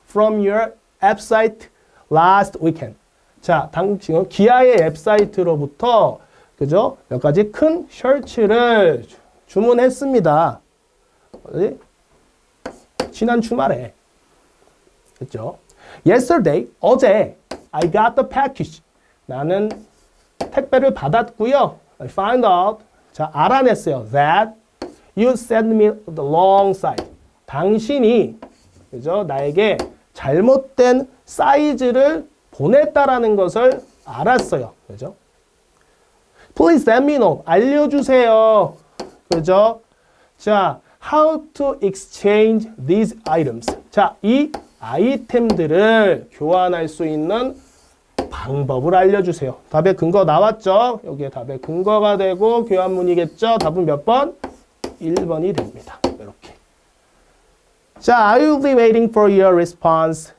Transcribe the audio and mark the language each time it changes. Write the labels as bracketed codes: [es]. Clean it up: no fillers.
[en] From your website last weekend. [ko] 자, 지금 기아의 웹사이트로부터 그죠? 몇 가지 큰 셔츠를 주문했습니다. 어디? 지난 주말에. 됐죠? [en] Yesterday, [ko] 어제 [en] I got the package. [ko] 나는 택배를 받았고요. [en] I found out. [ko] 자, 알아냈어요. [en] That you sent me the wrong size. [ko] 당신이 그죠? 나에게 잘못된 사이즈를 보냈다라는 것을 알았어요. 그죠? [en] Please let me know. [ko] 알려주세요. 그죠? [en] 자, how to exchange these items. [ko] 자, 이 아이템들을 교환할 수 있는 방법을 알려주세요. 답의 근거 나왔죠? 여기에 답의 근거가 되고 교환문이겠죠? 답은 몇 번? 1번이 됩니다. 이렇게. [en] 자, I will be waiting for your response.